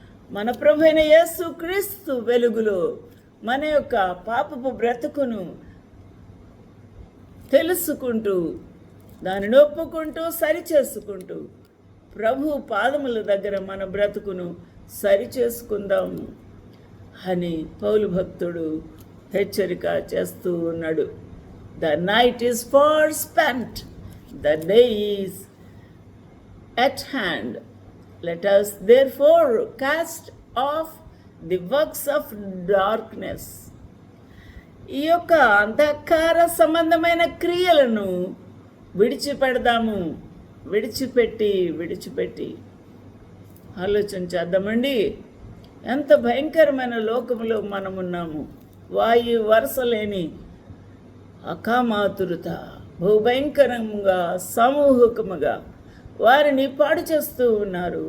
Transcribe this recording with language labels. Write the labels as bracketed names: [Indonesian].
[Telugu] మన ప్రభువైన యేసు క్రీస్తు వెలుగులో మన యొక్క పాపపు బ్రతుకును తెలుసుకుంటూ, దానిని ఒప్పుకుంటూ, సరిచేసుకుంటూ ప్రభు పాదముల దగ్గర మన బ్రతుకును సరిచేసుకుందాం అని పౌలు భక్తుడు హెచ్చరిక చేస్తూ ఉన్నాడు. [English] The night is far spent, the day is at hand. Let us therefore cast off the works of darkness. [Telugu] ఈ యొక్క అంధకార సంబంధమైన క్రియలను విడిచిపెడదాము. విడిచిపెట్టి ఆలోచన చేద్దామండి. ఎంత భయంకరమైన లోకంలో మనం ఉన్నాము. వాయు వరుస లేని అకామాతురత బహుభయంకరంగా సమూహకముగా వారిని పాడు చేస్తూ ఉన్నారు.